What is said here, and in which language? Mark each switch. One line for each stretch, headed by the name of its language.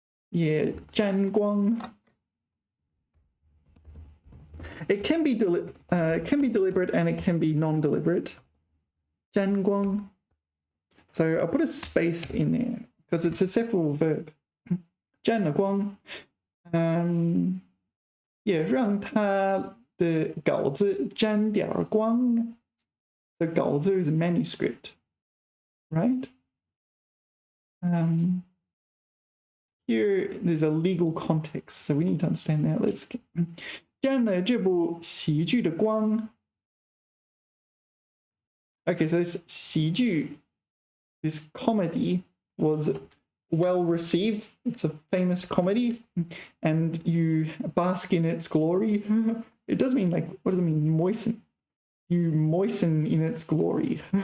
Chinese: Yeah, 沾光.
English: It can be deliberate and it can be non-deliberate.
Chinese: 沾光.
English: So I'll put a space in there because it's a separable verb.
Chinese: 沾了光. Yeah, 让他的稿子沾点光.
English: So 稿子 is a manuscript, right? Here there's a legal context, so we need to understand that. Let's get
Chinese: 沾了这部喜剧的光.
English: Okay, so this 喜剧, this comedy was well received. It's a famous comedy, and you bask in its glory. It does mean like, what does it mean? Moisten. You moisten in its glory.